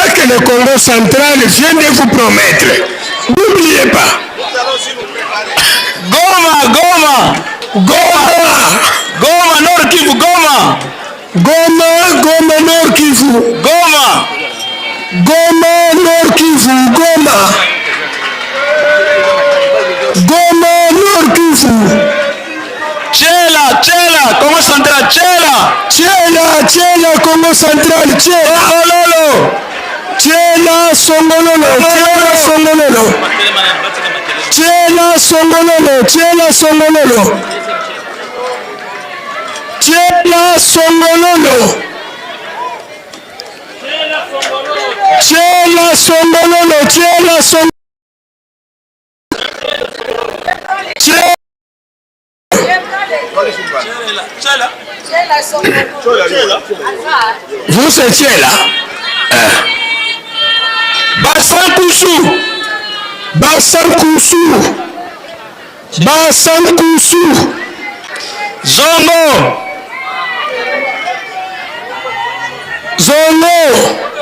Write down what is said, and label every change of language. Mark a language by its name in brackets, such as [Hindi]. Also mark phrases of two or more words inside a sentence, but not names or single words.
[French] le Congo central vient de vous promettre. N'oubliez pas. Goma, Goma, Goma, Goma, Nord Kivu, Goma, Goma, Goma, Nord Kivu, Goma, Goma, Nord Kivu, Goma, Goma, Nord Kivu. Tchela, Tchela, Congo central, Tchela, Tchela, Tchela, Congo central, Tchela, Songololo, Tchela, Songololo, Tchela, Songololo, Tchela, Songololo, Tchela, Songololo, Tchela, Songololo, Tchela, Songololo, Tchela, Songololo, vous c'est Tchela. Bassankousou, Bassankousou, Bassankousou, Zongo, Zongo,